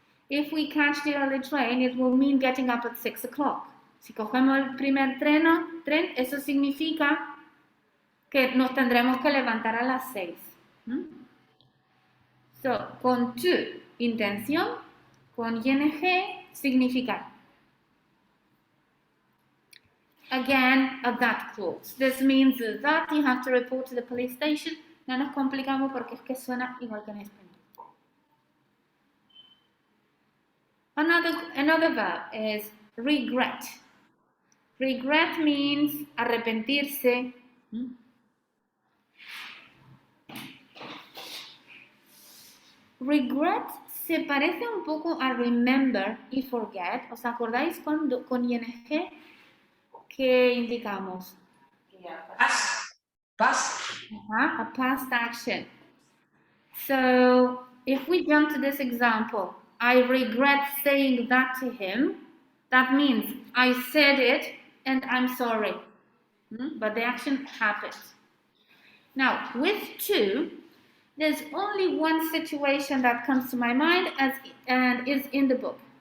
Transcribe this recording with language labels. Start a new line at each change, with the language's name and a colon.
English: If we catch the early train, it will mean getting up at 6 o'clock.
Spanish: Si cogemos el primer tren, eso significa que nos tendremos que levantar a las 6. So, con to, intención, con ing, significar.
English: Again, a that clause. This means that you have to report to the police station.
Spanish: No nos complicamos porque es que suena igual que en español.
English: Another verb is regret. Regret means arrepentirse.
Spanish: Regret se parece un poco a remember y forget. ¿Os acordáis cuando con ing qué indicamos?
English: Past. A past action. So if we jump to this example, I regret saying that to him. That means I said it and I'm sorry. But the action happened. Now, with to, there's only one situation that comes to my mind and is in the book.